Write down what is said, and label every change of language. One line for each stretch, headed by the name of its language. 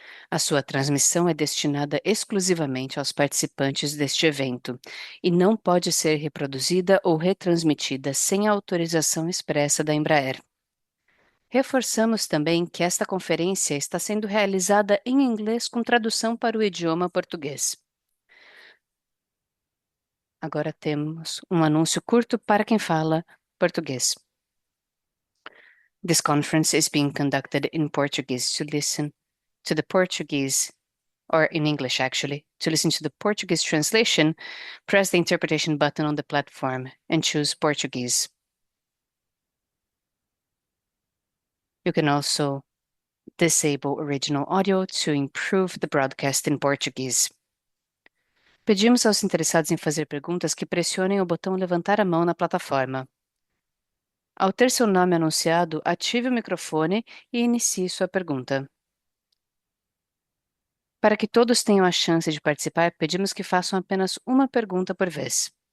Portuguese: A sua transmissão é destinada exclusivamente aos participantes deste evento e não pode ser reproduzida ou retransmitida sem a autorização expressa da Embraer. Reforçamos também que esta conferência está sendo realizada em inglês com tradução para o idioma português. Agora temos um anúncio curto para quem fala português.
English: This conference is being conducted in Portuguese. To listen to the Portuguese, or in English actually, to listen to the Portuguese translation, press the interpretation button on the platform and choose Portuguese. You can also disable original audio to improve the broadcast in Portuguese.
Portuguese: Pedimos aos interessados em fazer perguntas que pressionem o botão levantar a mão na plataforma. Ao ter seu nome anunciado, ative o microfone e inicie sua pergunta. Para que todos tenham a chance de participar, pedimos que façam apenas uma pergunta por vez.